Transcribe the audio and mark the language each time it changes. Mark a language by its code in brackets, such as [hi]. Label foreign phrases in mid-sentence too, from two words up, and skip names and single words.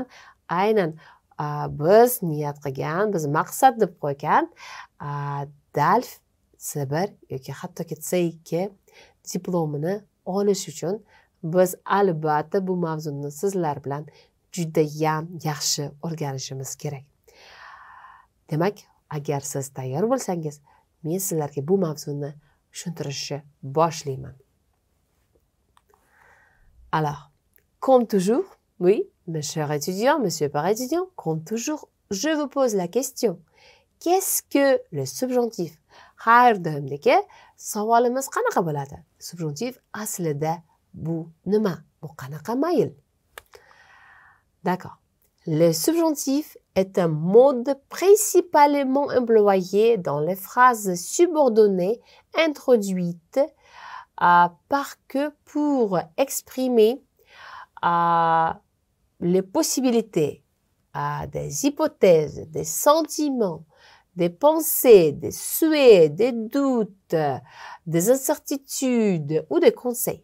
[uz] Aynan biz niyat qilgan, biz maqsad deb qo'ygan DALF C1 yoki hattoki C2 diplomini olish uchun biz albatta bu mavzuni sizlar bilan juda ham yaxshi o'rganishimiz kerak. Demak, agar siz tayyor bo'lsangiz, men sizlarga bu mavzuni tushuntirishni boshlayman. [fr] Alors, comme toujours, oui, mes chers étudiants, monsieur par étudiant, comme toujours, je vous pose la question. Qu'est-ce que le subjonctif? [uz] Har doimdagi savolimiz qanaqa bo'ladi? Subjonctif aslida bu nima? Bu qanaqa mayl? [fr] D'accord. Le subjonctif est un mode principalement employé dans les phrases subordonnées introduites pour exprimer les possibilités, des hypothèses, des sentiments, des pensées, des souhaits, des doutes, des incertitudes ou des conseils.